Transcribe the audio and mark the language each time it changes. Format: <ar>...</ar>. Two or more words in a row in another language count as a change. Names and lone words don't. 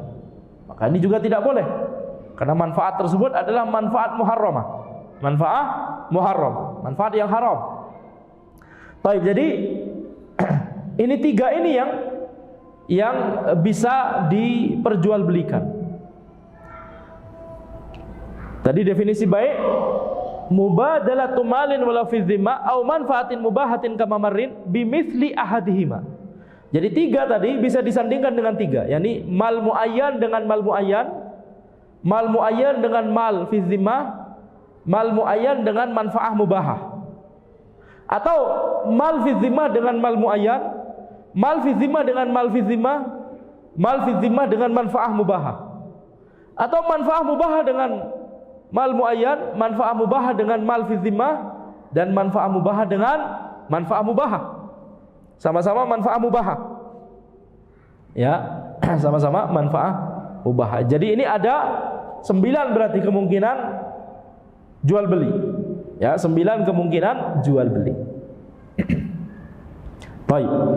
<id>Maka ini juga tidak boleh, karena manfaat tersebut adalah manfaat muharramah. Manfaat muharram, manfaat yang haram. Baik, jadi ini tiga ini yang bisa diperjualbelikan. Tadi definisi baik,</id> <ar>مبادلة مال ولو في ذمة أو منفعة مباحة كما مر بمثل أحدهما.</ar> <id>Jadi tiga tadi bisa disandingkan dengan tiga, yakni</id> <ar>مال معين</ar> <id>dengan</id> <ar>مال معين, مال معين</ar> <id>dengan</id> <ar>مال في ذمة, مال معين</ar> <id>dengan</id> <ar>منفعة مباحة.</ar> <id>Atau</id> <ar>مال في ذمة</ar> <id>dengan</id> <ar>مال معين, مال في ذمة</ar> <id>dengan</id> <ar>مال في ذمة, مال في ذمة</ar> <id>dengan</id> <ar>منفعة مباحة.</ar> <id>Atau</id> <ar>منفعة مباحة</ar> <id>dengan</id> <ar>مال معين, منفعة مباحة</ar> <id>dengan</id> <ar>مال في ذمة,</ar> <id>dan</id> <ar>منفعة مباحة</ar> <id>dengan</id> <ar>منفعة مباحة.</ar> <id>Sama-sama</id> <ar>منفعة مباحة.</ar> <id>Ya, sama-sama</id> <ar>منفعة مباحة.</ar> <id>Jadi ini ada 9 berarti kemungkinan jual beli. Ya, 9 kemungkinan jual beli. Baik.</id>